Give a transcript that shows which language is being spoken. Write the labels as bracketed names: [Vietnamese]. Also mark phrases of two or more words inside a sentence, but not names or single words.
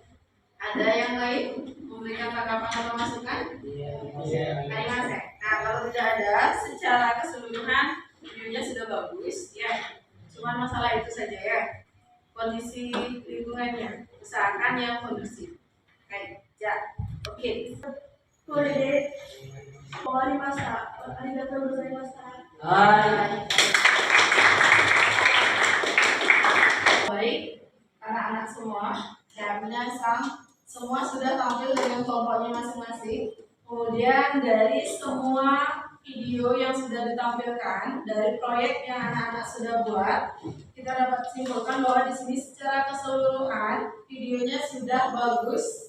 [Indonesian] ada yang lain memberikan tanggapan atau masukan? Nah, Mas, nah kalau tidak ada, secara keseluruhan videonya sudah bagus ya. Cuma masalah itu saja ya. Kondisi lingkungannya, usahakan yang kondusif. Baik, ya, oke. [Japanese] これで終わりました。ありがとうございました。 [Indonesian] Baik, anak-anak semua, ya semua sudah tampil dengan kelompoknya masing-masing. Kemudian dari semua video yang sudah ditampilkan dari proyek yang anak-anak sudah buat, kita dapat simpulkan bahwa di sini secara keseluruhan videonya sudah bagus.